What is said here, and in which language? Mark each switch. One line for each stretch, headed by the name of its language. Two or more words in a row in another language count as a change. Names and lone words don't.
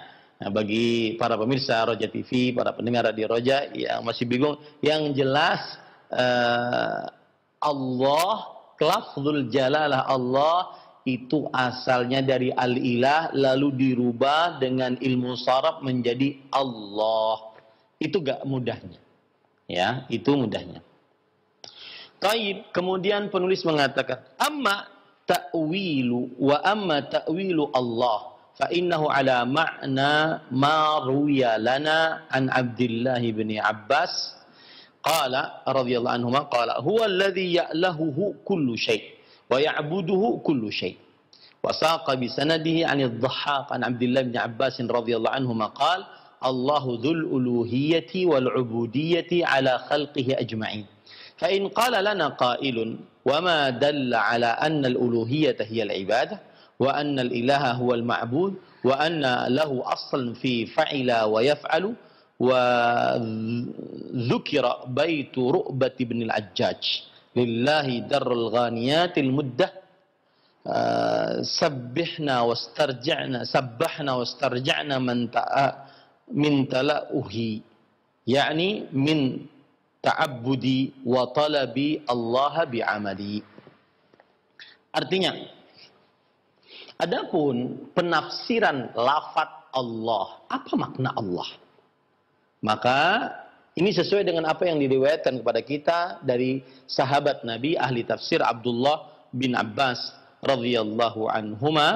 Indonesian: Nah, bagi para pemirsa Roja TV, para pendengar radio Roja yang masih bingung, yang jelas Allah,
Arabic: لفظ الجلالة
Indonesian: Allah itu asalnya dari al-ilah lalu dirubah dengan ilmu sharaf menjadi Allah. Itu gak mudahnya. Ya, itu mudahnya. Taib, kemudian penulis mengatakan,
Arabic: أما تأويل الله فإنه على معنى ما روي لنا عن عبد الله بن عباس قال رضي الله عنهما قال هو الذي يألهه كل شيء ويعبده كل شيء'. وساق بسنده عن الضحاك عن عبد الله بن عباس رضي الله عنهما قال الله ذو الألوهية والعبودية على خلقه أجمعين. فإن قال لنا قائل وما دل على أن الألوهية هي العبادة وأن الإله هو المعبود وأن له أصل في فعل ويفعل وذكر بيت رؤبة بن العجاج لله در الغانيات المدة سبحنا واسترجعنا من تلأه يعني من تعبد وطلب الله بعمل.
Indonesian: Artinya, adapun penafsiran lafaz Allah, apa makna Allah? Maka Ini sesuai dengan apa yang diriwayatkan kepada kita dari sahabat Nabi ahli tafsir Abdullah bin Abbas
Arabic: رضي الله عنهما.